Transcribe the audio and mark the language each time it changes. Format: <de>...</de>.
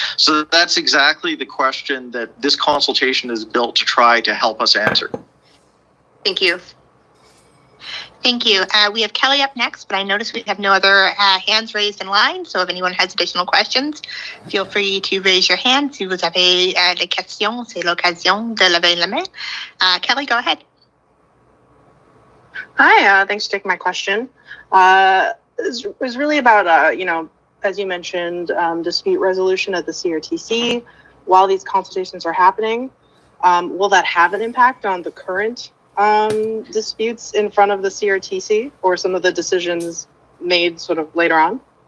<en>So that's exactly the question that this consultation is built to try to help us answer. Thank you. Thank you. We have Kelly up next, but I notice we have no other hands raised in line. So if anyone has additional questions, feel free to raise your hand.</en> <fr>Si vous avez des questions, c'est l'occasion de lever la main.</fr> <en>Kelly, go ahead. Hi, thanks for taking my question. It was really about, as you mentioned, dispute resolution at the CRTC. While these consultations are happening, will that have an impact on the current disputes in front of the CRTC or some of the decisions made sort of later on?</en>